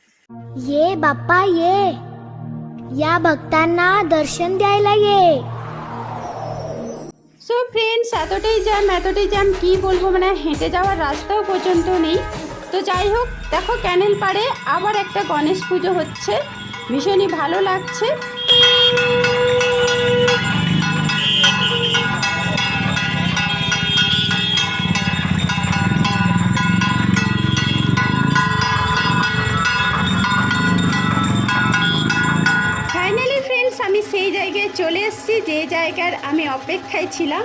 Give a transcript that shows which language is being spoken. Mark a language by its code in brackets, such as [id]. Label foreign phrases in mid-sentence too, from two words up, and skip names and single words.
[mr] ये बाप्पा ये या भक्तांना दर्शन द्यायला ये। [bn] সো ফ্রেন্ডস, এতটাই জ্যাম কি বলবো, মানে হেঁটে যাওয়ার রাস্তাও পর্যন্ত নেই। তো যাই হোক, দেখো ক্যানেল পাড়ে আবার একটা গণেশ পুজো হচ্ছে, ভীষণই ভালো লাগছে। ফাইনালি ফ্রেন্ডস, আমি সেই জায়গায় চলে এসেছি যে জায়গার আমি অপেক্ষায় ছিলাম।